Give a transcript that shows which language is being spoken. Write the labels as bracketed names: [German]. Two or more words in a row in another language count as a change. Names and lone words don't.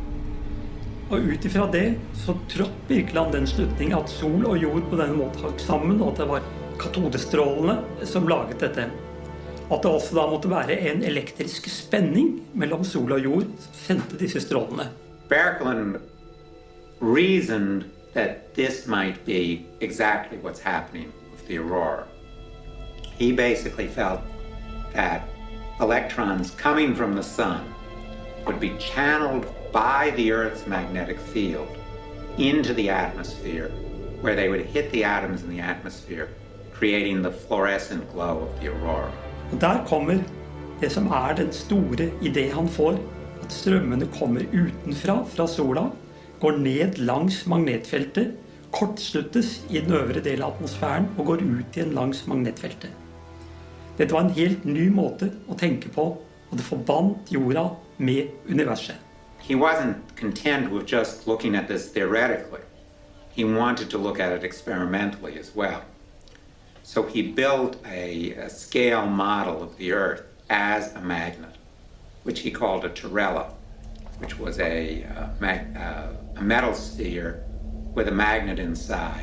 [Norwegian] Og ut ifra det så trådte Birkeland den slutning at sol og jord på denne måten hang sammen, og at det var katodestrålene som laget dette. At det også da måtte være en elektrisk spenning mellom sol og jord som sendte disse strålene. [English] Birkeland reasoned that this might be exactly what's happening with the aurora. He basically felt that electrons coming from the sun would be channeled by the Earth's magnetic field into the atmosphere, where they would hit the atoms in the atmosphere, creating the fluorescent glow of the aurora. [Norwegian] Og der kommer det som den store idé han får, at strømmene kommer utenfra, fra sola, går ned langs magnetfeltet, kortsluttes i den øvre del av atmosfæren og går ut igjen langs magnetfeltet. Dette var en helt ny måte å tenke på, og det forbandt jorda med universet. [English] He wasn't content with just looking at this theoretically. He wanted to look at it experimentally as well. So he built a scale model of the Earth as a magnet, which he called a terrella, which was a metal sphere with a magnet inside.